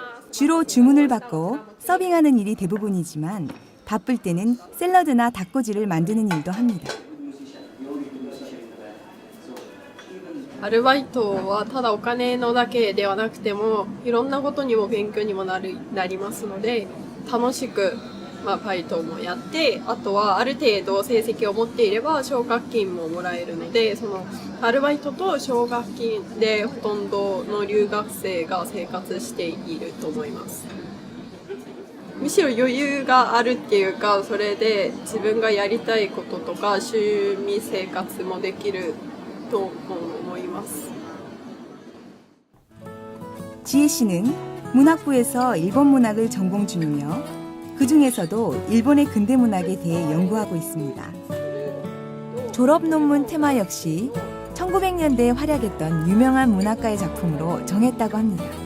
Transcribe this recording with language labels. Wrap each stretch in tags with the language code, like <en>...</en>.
<ko>주로 주문을 받고 서빙하는 일이 대부분이지만 바쁠 때는 샐러드나 닭꼬지를 만드는 일도 합니다.</ko> <ja>アルバイトはただお金のだけではなくてもいろんなことにも勉強にもなりますので、楽しくバイトもやって、あとはある程度成績を持っていれば奨学金ももらえるので、そのアルバイトと奨学金でほとんどの留学生が生活していると思います。むしろ余裕があるっていうか、それで自分がやりたいこととか趣味生活もできると思います。</ja> <ko>지혜 씨는 문학부에서 일본 문학을 전공 중이며 그 중에서도 일본의 근대 문학에 대해 연구하고 있습니다. 졸업 논문 테마 역시 1900년대에 활약했던 유명한 문학가의 작품으로 정했다고 합니다.</ko>